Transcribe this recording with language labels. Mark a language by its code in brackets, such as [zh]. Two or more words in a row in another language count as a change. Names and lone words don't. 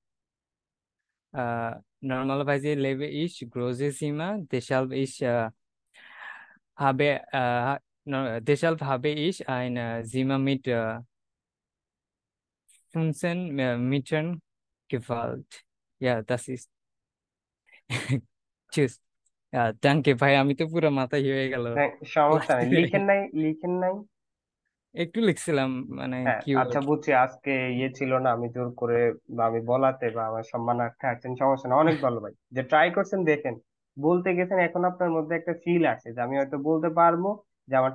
[de] Normalerweise lebe ich große Zimmer, deshalb habe ich ein Zimmer mit 15 Metern gewählt. Ja, das ist. Tschüss. [bn] Danke ভাই, আমি তো পুরো মাথায় হয়ে গেল হ্যাঁ, সমস্যা নাই, ক্লাসে। লিখেন নাই, লিখেন নাই। একটু লিখছিলাম, মানে হ্যাঁ কি আচ্ছা, বুঝছি, আজকে ইয়ে ছিল না, আমি জোর করে বা আমি বলাতে বা আমার সম্মানার্থে আসছেন, সমস্যা না, অনেক ভালো ভাই যে ট্রাই করছেন। দেখেন, বলতে গেছেন, এখন আপনার মধ্যে একটা ফিল আসে যে আমি হয়তো বলতে পারবো, যে আমারটা